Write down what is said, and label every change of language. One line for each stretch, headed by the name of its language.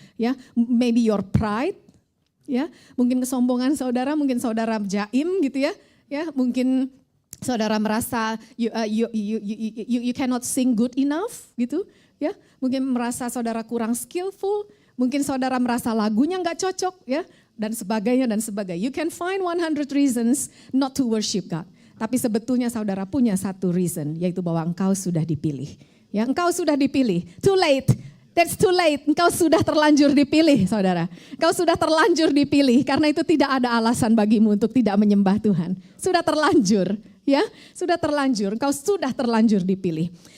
Indonesian: Ya,
English: maybe your pride.
Indonesian: Ya, mungkin kesombongan saudara, mungkin saudara jaim gitu ya. Ya, mungkin saudara merasa
English: you cannot sing good enough
Indonesian: gitu, ya. Mungkin merasa saudara kurang skillful, mungkin saudara merasa lagunya nggak cocok, ya, dan sebagainya dan sebagainya.
English: You can find 100 reasons not to worship God.
Indonesian: Tapi sebetulnya saudara punya satu reason, yaitu bahwa engkau sudah dipilih. Ya, engkau sudah dipilih.
English: Too late. That's too late,
Indonesian: engkau sudah terlanjur dipilih saudara. Engkau sudah terlanjur dipilih karena itu tidak ada alasan bagimu untuk tidak menyembah Tuhan. Sudah terlanjur, ya, sudah terlanjur, engkau sudah terlanjur dipilih.